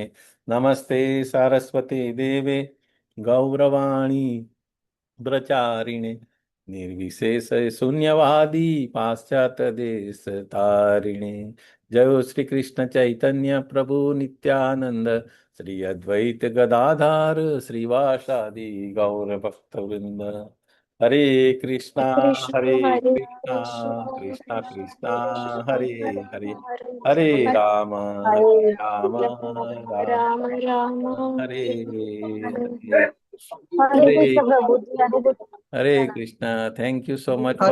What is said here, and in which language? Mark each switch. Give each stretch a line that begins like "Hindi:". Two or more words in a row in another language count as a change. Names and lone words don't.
Sanskrit: नमस्ते सारस्वती देवे गौरवाणी ब्रचारिणे निर्विशेष शून्यवादी पाश्चात्य देश तारिणे. जय श्री कृष्ण चैतन्य प्रभु नित्यानंद श्री अद्वैत गदाधार श्रीवासादि गौर भक्त वृंद. हरे कृष्णा કૃષ્ણ हरे હરે कृष्णा કૃષ્ણ कृष्णा कृष्णा કૃષ્ણ हरे હરે. હરે હરે હરે રામ હરે હરે રામ રામ રામ રામ હરે હરે હરે. હરે હરે કૃષ્ણ પ્રભુજી હરે
English: હરે કૃષ્ણ. thank you so much for